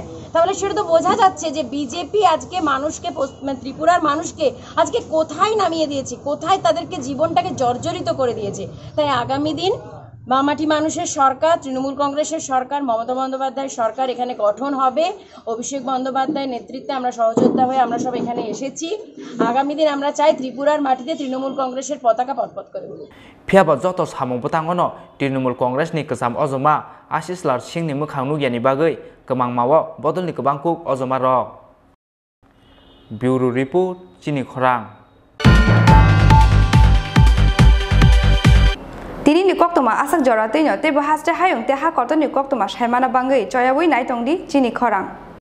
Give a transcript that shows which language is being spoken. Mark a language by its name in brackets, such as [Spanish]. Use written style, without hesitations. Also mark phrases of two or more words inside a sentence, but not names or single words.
[Bangla] তাহলে সেটা তো বোঝা যাচ্ছে যে বিজেপি আজকে মানুষকে ত্রিপুরার মানুষকে আজকে কোথায় নামিয়ে দিয়েছে কোথায় তাদেরকে জীবনটাকে জর্জরিত করে দিয়েছে তাই আগামী দিন বামাটি মানুষের সরকার তৃণমূল কংগ্রেসের সরকার মমতা বন্দ্যোপাধ্যায়ের সরকার এখানে গঠন হবে অভিষেক বন্দ্যোপাধ্যায়ের নেতৃত্বে আমরা সহযোদ্ধা হয়ে আমরা সব এখানে এসেছি আগামী দিন আমরা চাই ত্রিপুরার মাটিতে তৃণমূল কংগ্রেসের পতাকা পতপত করে [Kok Borok] ফিয়াবা যত সামংবো tangono Trinamool Congress ni kesam ojoma Asis Lar Singh ni mukhang nugiani bagoi kemangmawo bodol ni kebang kuk ojoma rok [English] Bureau Report [Kok Borok] Chini Khorang Tini ni kok toma asak joratei no te bahaste hayung te ha korto ni kok toma shaimana bangai choyawui nai tongdi Chini Khorang